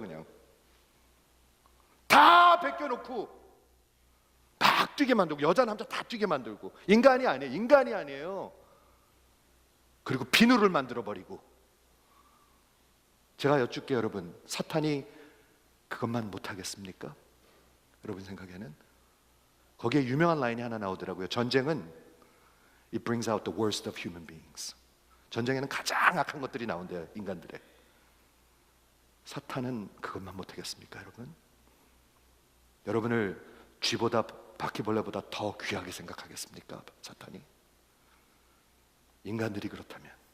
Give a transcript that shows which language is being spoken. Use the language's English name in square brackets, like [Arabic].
[Korean] 그냥 다 벗겨놓고 막 뛰게 만들고, 여자 남자 다 뛰게 만들고. 인간이 아니에요. 인간이 아니에요. 그리고 비누를 만들어 버리고. 제가 여쭙게 여러분, 사탄이 그것만 못하겠습니까? 여러분 생각에는? 거기에 유명한 라인이 하나 나오더라고요. 전쟁은 [English] It brings out the worst of human beings. [Korean] 전쟁에는 가장 악한 것들이 나온대요, 인간들의. 사탄은 그것만 못하겠습니까, 여러분? 여러분을 쥐보다 바퀴벌레보다 더 귀하게 생각하겠습니까, 사탄이? 인간들이 그렇다면.